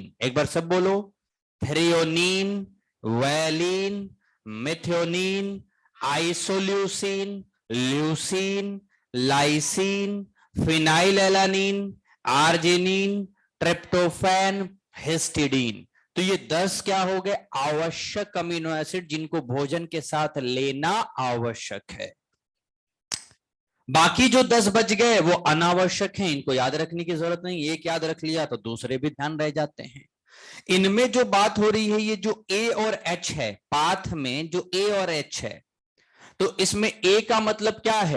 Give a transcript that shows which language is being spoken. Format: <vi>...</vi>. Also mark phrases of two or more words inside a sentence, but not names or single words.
<hi>एक बार सब बोलो, थ्रियोनीन, वैलिन, मिथ्योनीन, आइसोल्यूसिन, ल्यूसिन, लाइसिन, फिनाइलएलानिन, आर्जिनिन, ट्रिप्टोफैन, हिस्टिडीन। तो ये 10 क्या हो गए? आवश्यक</hi> <en>amino acid</en> <hi>जिनको भोजन के साथ लेना आवश्यक है। बाकी जो 10 बच गए वो अनावश्यक हैं, इनको याद रखने की जरूरत नहीं, एक याद रख लिया तो दूसरे भी ध्यान रह जाते हैं। इनमें जो बात हो रही है ये जो ए और एच है, पाथ में जो ए और एच है, तो इसमें ए का मतलब क्या है?</hi>